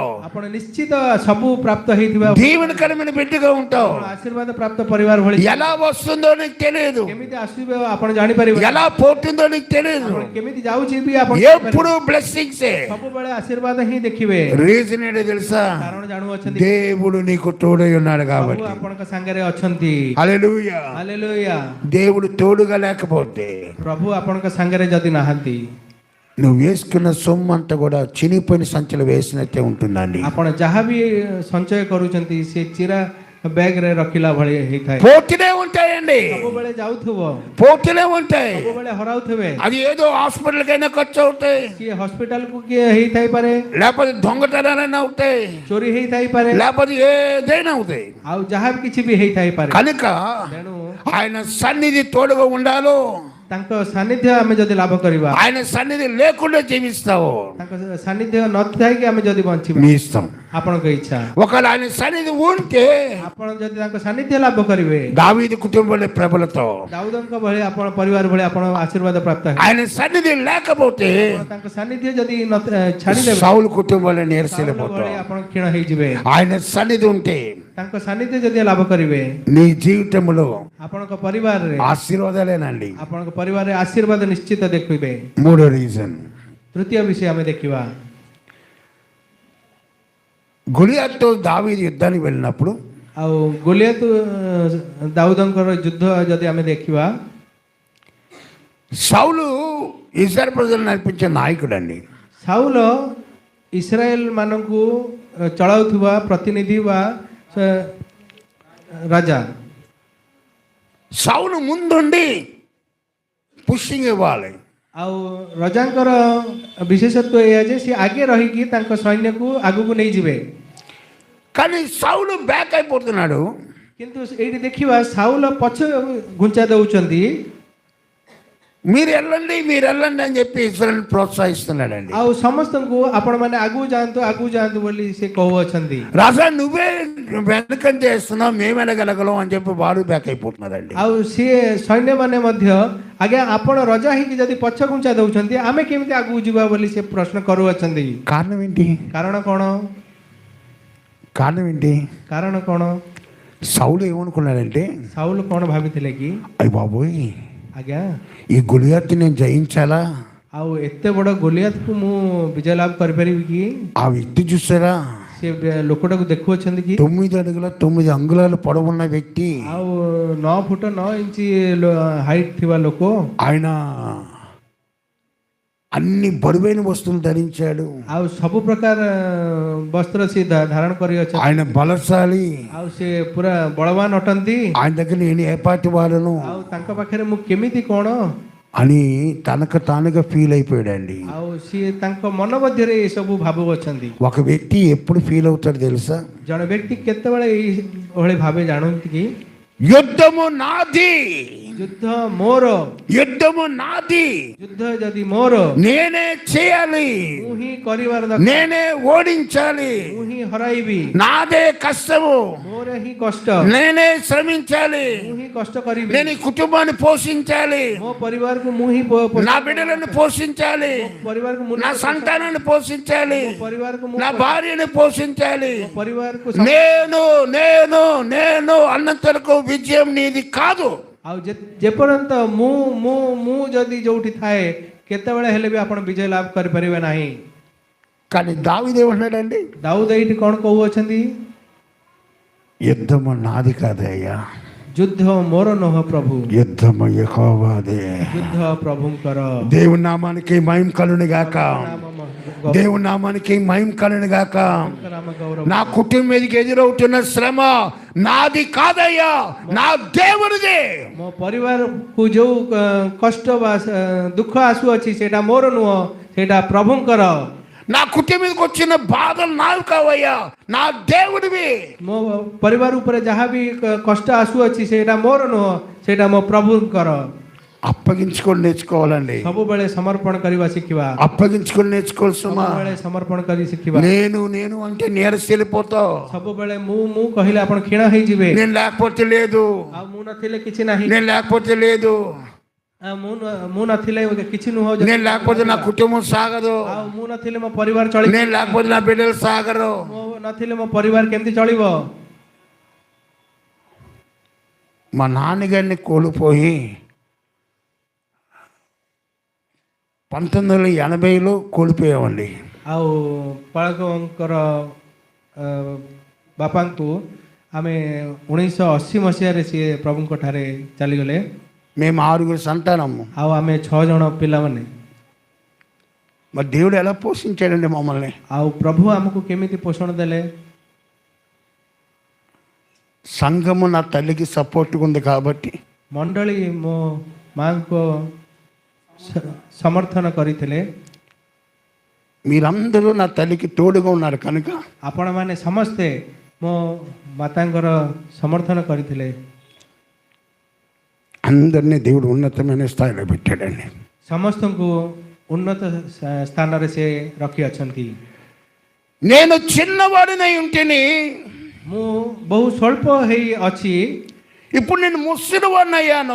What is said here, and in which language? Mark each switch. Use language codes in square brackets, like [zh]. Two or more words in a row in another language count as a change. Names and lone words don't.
[or] ଆପଣ నిశ్ଚିତ ସବୁ ପ୍ରାପ୍ତ ହେଇଥିବା [te] దీవెనకరమైన బిడ్డగా ఉంటావు. [or] ଆପଣ ଆଶୀର୍ବାଦ ପ୍ରାପ୍ତ ପରିବାର ଭଳି। [te] ఎలా వస్తుందో నీకు తెలియదు, [or] କେମିତି ଆସିବ ଆପଣ ଜାଣିପାରିବେ, [te] ఎలా పోతుందో నీకు తెలియదు. [or] ଆପଣ କେମିତି ଯାଉଛି ବି ଆପଣ [te] ఎప్పుడు బ్లెస్సింగ్స్. [or] ସବୁବେଳେ ଆଶୀର୍ବାଦ ହିଁ ଦେଖିବେ। [te] రీజన్ ఏంటో తెలుసా? [or] କାରଣ ଜାଣୁଅଛନ୍ତି, [te] దేవుడు నీకు తోడై ఉన్నాడు [or] ପ୍ରଭୁ [te] కాబట్టి. [or] ଆପଣଙ୍କ ସାଙ୍ଗରେ ଅଛନ୍ତି। [te] హల్లెలూయా. [or] ହାଲେଲୁୟା। [te] దేవుడు తోడుగా లేకపోతే [or] ପ୍ରଭୁ ଆପଣଙ୍କ ସାଙ୍ଗରେ ଯଦି ନାହାନ୍ତି, [te] నువ్వు వేసుకున్న సొమ్ము అంతా కూడా చినిపోయిన సంచులు వేసినట్టే ఉంటుందండి. [or] ଆପଣ ଯାହା ବି ସଞ୍ଚୟ କରୁଛନ୍ତି ସେ ଚିରା ବ୍ୟାଗରେ ରଖିଲା ଭଳି ହେଇଥାଏ। [te] పోతూనే ఉంటాయండి, [or] ସବୁବେଳେ ଯାଉଥିବ, [te] పోతూనే ఉంటాయి. [or] ସବୁବେଳେ హరాଉଥିବେ। [te] అది ఏదో హాస్పిటల్కైనా ఖర్చు అవుతాయి, [or] କିଏ ହସ୍ପିଟାଲକୁ କିଏ ହେଇଥାଇପାରେ, [te] లేకపోతే దొంగతనాలైనా అవుతాయి, [or] ଚୋରି ହେଇଥାଇପାରେ, [te] లేకపోతే ఏదైనా అవుతాయి. [or] ଆଉ ଯାହା କିଛି ବି ହେଇଥାଇପାରେ। [te] కనుక [or] ତେଣୁ [te] ఆయన సన్నిధి తోడుగా ఉండాలో, [or] ତାଙ୍କ ସାନ୍ନିଧ୍ୟ ଆମେ ଯଦି ଲାଭ କରିବା, [te] ఆయన సన్నిధి లేకుండా జీవిస్తావు [or] ତାଙ୍କ ସାନ୍ନିଧ୍ୟ ନଥାଇକି ଆମେ ଯଦି ବଞ୍ଚିବା, [te] నీ ఇష్టం. [or] ଆପଣଙ୍କ ଇଚ୍ଛା। [te] ఒకవేళ ఆయన సన్నిధి ఉంటే [or] ଆପଣ ଯଦି ତାଙ୍କ ସାନ୍ନିଧ୍ୟ ଲାଭ କରିବେ, [te] దావీదు కుటుంబంలో ప్రబలతో, [or] ଦାଉଦଙ୍କ ଭଳି ଆପଣ ପରିବାର ଭଳି ଆପଣ ଆଶୀର୍ବାଦ ପ୍ରାପ୍ତ ହେବେ। [te] ఆయన సన్నిధి లేకపోతే [or] ତାଙ୍କ ସାନ୍ନିଧ୍ୟ ଯଦି ଛାଡ଼ିଦେବେ, [te] సౌలు కుటుంబంలో [or] ସାଉଲ [te] నీరసిల్లిపోతావు. [or] ଭଳି ଆପଣ କ୍ଷୀଣ ହେଇଯିବେ। [te] ఆయన సన్నిధి ఉంటే [or] ତାଙ୍କ ସାନ୍ନିଧ୍ୟ ଯଦି ଲାଭ କରିବେ, [te] నీ జీవితంలో [or] ଆପଣଙ୍କ ପରିବାରରେ [te] ఆశీర్వాదాలేనండి. [or] ଆପଣଙ୍କ ପରିବାରରେ ଆଶୀର୍ବାଦ ନିଶ୍ଚିତ ଦେଖିବେ। [te] మూడో రీజన్, [or] ତୃତୀୟ ବିଷୟ ଆମେ ଦେଖିବା, [te] గొలియాతుతో దావీదు యుద్ధానికి వెళ్ళినప్పుడు [or] ଆଉ ଗୋଲିଆତ ଦାଉଦଙ୍କର ଯୁଦ୍ଧ ଯଦି ଆମେ ଦେଖିବା, [te] సౌలు ఇశ్రాయేలు ప్రజలు నడిపించే నాయకుడు అండి. [or] ସାଉଲ ଇସ୍ରାଏଲ ମାନଙ୍କୁ ଚଳାଉଥିବା ପ୍ରତିନିଧି ବା ରାଜା. [te] సౌలు ముందుండి పుషింగ్ ఇవ్వాలి. [or] ଆଉ ରଜାଙ୍କର ବିଶେଷତ୍ୱ ଏଇଆ ଯେ ସେ ଆଗେ ରହିକି ତାଙ୍କ ସୈନ୍ୟକୁ ଆଗକୁ ନେଇଯିବେ. [te] కానీ సౌలు బ్యాక్ అయిపోతున్నాడు. [or] କିନ୍ତୁ ଏଇଠି ଦେଖିବା ସାଉଲ ପଛ ଘୁଞ୍ଚା ଦେଉଛନ୍ତି. [te] మీరు వెళ్ళండి అని చెప్పి ఇశ్రాయేలు ప్రోత్సహిస్తున్నాడండి. [or] ଆଉ ସମସ୍ତଙ୍କୁ ଆପଣମାନେ ଆଗକୁ ଯାଆନ୍ତୁ ବୋଲି ସେ କହୁଅଛନ୍ତି. [te] రాజా నువ్వే వెనకం చేస్తున్నావు, మేము వెళ్ళగలగలం అని చెప్పి వాడు బ్యాక్ అయిపోతున్నాడండి. [or] ଆଉ ସିଏ ସୈନ୍ୟମାନେ ମଧ୍ୟ ଆଜ୍ଞା ଆପଣ ରଜା ହେଇକି ଯଦି ପଛ ଘୁଞ୍ଚା ଦେଉଛନ୍ତି ଆମେ କେମିତି ଆଗକୁ ଯିବା ବୋଲି ସେ ପ୍ରଶ୍ନ କରୁଅଛନ୍ତି. [te] కారణం ఏంటి? [or] କାରଣ କ'ଣ? [te] సౌలు ఏమనుకున్నాడంటే, [or] ସାଉଲ କ'ଣ ଭାବିଥିଲେ କି [te] అయ్య బాబోయ్ [or] ଆଜ୍ଞା [te] ఈ గొలియాతు నేను జయించాలా, [or] ଆଉ ଏତେ ବଡ଼ ଗୋଲିଆତକୁ ମୁଁ ବିଜୟ ଲାଭ କରିପାରିବି କି? [te] ఆ వ్యక్తి చూసారా, [or] ସେ ଲୋକଟାକୁ ଦେଖୁଅଛନ୍ତି କି [te] 9 అడుగుల 9 అంగుళాలు పొడవున్న వ్యక్తి, [or] ଆଉ 9 ଫୁଟ 9 ଇଞ୍ଚ ହାଇଟ୍ ଥିବା ଲୋକ, [te] ఆయన అన్ని బరువైన వస్తువులు ధరించాడు, [or] ଆଉ ସବୁ ପ୍ରକାର ବସ୍ତ୍ର ସେ ଧାରଣ କରିଅଛନ୍ତି, [te] ఆయన బలశాలి, [or] ଆଉ ସେ ପୁରା ବଳବାନ ଅଟନ୍ତି, [te] ఆయన దగ్గర నేను ఏ పార్టీ వాళ్ళను [or] ଆଉ ତାଙ୍କ ପାଖରେ ମୁଁ କେମିତି କ'ଣ [te] అని తనకు తానుగా ఫీల్ అయిపోయాడండి. [or] ଆଉ ସିଏ ତାଙ୍କ ମନ ମଧ୍ୟରେ ଏସବୁ ଭାବୁଅଛନ୍ତି. [te] ఒక వ్యక్తి ఎప్పుడు ఫీల్ అవుతాడు తెలుసా? [or] ଜଣେ ବ୍ୟକ୍ତି କେତେବେଳେ ଏଇଭଳି ଭାବେ ଜାଣନ୍ତି କି [te] యుద్ధము నాది, [or] ଯୁଦ୍ଧ ମୋର, [te] యుద్ధము నాది, [or] ଯୁଦ୍ଧ ଯଦି ମୋର [te] నేనే చేయాలి, [or] ମୁଁ ହିଁ କରିବାର ଦରକାର, [te] నేనే ఓడించాలి, [or] ମୁଁ ହିଁ ହରାଇବି, [te] నాదే కష్టము, [or] ମୋର ହିଁ କଷ୍ଟ, [te] నేనే శ్రమించాలి, [or] ମୁଁ ହିଁ କଷ୍ଟ କରିବି, [te] నేను ఈ కుటుంబాన్ని పోషించాలి, [or] ମୋ ପରିବାରକୁ ମୁଁ ହିଁ [te] నా బిడ్డలను పోషించాలి, [or] ପରିବାରକୁ ମୁଁ [te] నా సంతానాన్ని పోషించాలి, [or] ପରିବାରକୁ ମୁଁ [te] నా భార్యను పోషించాలి. [or] ପରିବାରକୁ [te] నేను నేను నేను అన్నంతరకు విజయం నీది కాదు. [or] ଆଉ ଯେପର୍ଯ୍ୟନ୍ତ ମୁଁ ଯଦି ଯୋଉଠି ଥାଏ କେତେବେଳେ ହେଲେ ବି ଆପଣ ବିଜୟ ଲାଭ କରିପାରିବେ ନାହିଁ. [te] కానీ దావీదు ఏమన్నాడండి? [or] ଦାଉଦ ଏଇଠି କ'ଣ କହୁଅଛନ୍ତି? [te] యుద్ధము నాది కాదయ్యా, [or] ଯୁଦ୍ଧ ମୋର ନୁହଁ ପ୍ରଭୁ, [te] యుద్ధము యెహోవాదే. [or] ଯୁଦ୍ଧ ପ୍ରଭୁଙ୍କର. [te] దేవుని నామానికి మహిమ కలుగును గాక, దేవుని నామానికి మహిమ కలుగును గాక. [or] ନାମ ଗୌରବ. [te] నా కుటుంబం మీదకి ఎదురవుతున్న శ్రమ నాది కాదయ్యా, నా దేవునిదే. [or] ମୋ ପରିବାରକୁ ଯୋଉ କଷ୍ଟ ବା ଦୁଃଖ ଆସୁଅଛି ସେଇଟା ମୋର ନୁହଁ, ସେଇଟା ପ୍ରଭୁଙ୍କର. [te] నా కుటుంబం మీదకి వచ్చిన బాధలు నావి కావయ్యా, నా దేవుడివి. [or] ମୋ ପରିବାର ଉପରେ ଯାହା ବି କଷ୍ଟ ଆସୁଅଛି ସେଇଟା ମୋର ନୁହଁ, ସେଇଟା ମୋ ପ୍ରଭୁଙ୍କର. [te] అప్పగించుకొని నేర్చుకోవాలండి, [or] ସବୁବେଳେ ସମର୍ପଣ କରିବା ଶିଖିବା, [te] అప్పగించుకొని నేర్చుకోవాలి సుమా. [or] ସବୁବେଳେ ସମର୍ପଣ କରି ଶିଖିବା. [te] నేను నేను అంటే నీరసి వెళ్ళిపోతావు, [or] ସବୁବେଳେ ମୁଁ କହିଲେ ଆପଣ କ୍ଷୀଣ ହେଇଯିବେ. [te] నేను లేకపోతే లేదు, [or] ଆଉ ମୁଁ ନଥିଲେ କିଛି ନାହିଁ, [te] నేను లేకపోతే లేదు, [or] ମୁଁ ନଥିଲେ କିଛି ନୁହଁ, [te] నేను లేకపోతే నా కుటుంబం సాగదు, [or] ଆଉ ମୁଁ ନଥିଲେ ମୋ ପରିବାର ଚଳିବ, [te] నేను లేకపోతే నా బిడ్డలు సాగరు. [or] ମୁଁ ନଥିଲେ ମୋ ପରିବାର କେମିତି ଚଳିବ? [te] మా నాన్నగారిని కోల్పోయి 1980లో కోల్పోయామండి. [or] ଆଉ ପାଳକଙ୍କର ବାପାଙ୍କୁ ଆମେ 1980 ମସିହାରେ ସିଏ ପ୍ରଭୁଙ୍କ ଠାରେ ଚାଲିଗଲେ. [te] మేము 6 సంతానము. [or] ଆଉ ଆମେ 6 ଜଣ ପିଲାମାନେ. [te] మరి దేవుడు ఎలా పోషించాడండి మమ్మల్ని? [or] ଆଉ ପ୍ରଭୁ ଆମକୁ କେମିତି ପୋଷଣ ଦେଲେ? [te] సంఘము నా తల్లికి సపోర్ట్గా ఉంది కాబట్టి, [or] ମଣ୍ଡଳୀ ମୋ ମାଆଙ୍କୁ ସମର୍ଥନ କରିଥିଲେ, [te] మీరందరూ నా తల్లికి తోడుగా ఉన్నారు కనుక [or] ଆପଣମାନେ ସମସ୍ତେ ମୋ ମାତାଙ୍କର ସମର୍ଥନ କରିଥିଲେ. [te] అందరినీ దేవుడు ఉన్నతమైన స్థాయిలో పెట్టాడండి. [or] ସମସ୍ତଙ୍କୁ ଉନ୍ନତ ସ୍ଥାନରେ ସେ ରଖିଅଛନ୍ତି. [te] నేను చిన్నవాడినై ఉంటేని, [or] ମୁଁ ବହୁ ସ୍ୱଳ୍ପ ହେଇ ଅଛି, [te] ఇప్పుడు నేను ముసలివాడిని అయ్యాను,